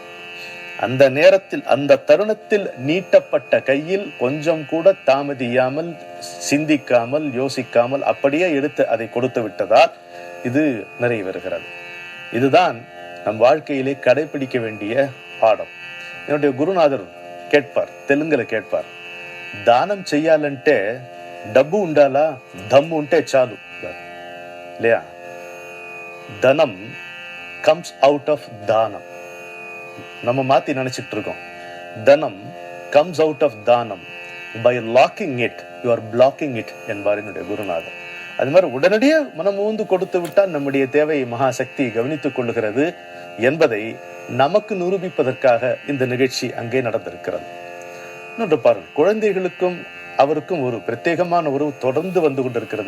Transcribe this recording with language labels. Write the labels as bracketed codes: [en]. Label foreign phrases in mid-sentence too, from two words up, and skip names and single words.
[ta] அந்த நேரத்தில், அந்த தருணத்தில் நீட்டப்பட்ட கையில் கொஞ்சம் கூட தாமதியாமல், சிந்திக்காமல், யோசிக்காமல் அப்படியே எடுத்து அதை கொடுத்து விட்டதால் இது நிறைவேறுகிறது. இதுதான் நம் வாழ்க்கையிலே கடைபிடிக்க வேண்டிய பாடம். என்னுடைய குருநாதர் கேட்பார், தெலுங்குல கேட்பார், [te] దానం చెయ్యాలంటే డబ్బు ఉండాలా, దమ్ము ఉంటే చాలు இல்லையா? [en] தனம் comes out of தானம். [ta] நம்ம மாத்தி நினைச்சிட்டு இருக்கோம். தனம் [en] comes out of [ta] தானம். [en] by locking it you are blocking it [ta] என்பார் என்னுடைய குருநாதர். அது மாதிரி உடனடியே மனம் ஊந்து கொடுத்து விட்டால் நம்முடைய தேவை மகாசக்தி கவனித்துக் கொள்ளுகிறது என்பதை நமக்கு நிரூபிப்பதற்காக இந்த நிகழ்ச்சி அங்கே நடந்திருக்கிறது. இன்னொன்று பாருங்கள், குழந்தைகளுக்கும் அவருக்கும் ஒரு பிரத்யேகமான உறவு தொடர்ந்து வந்து கொண்டிருக்கிறது.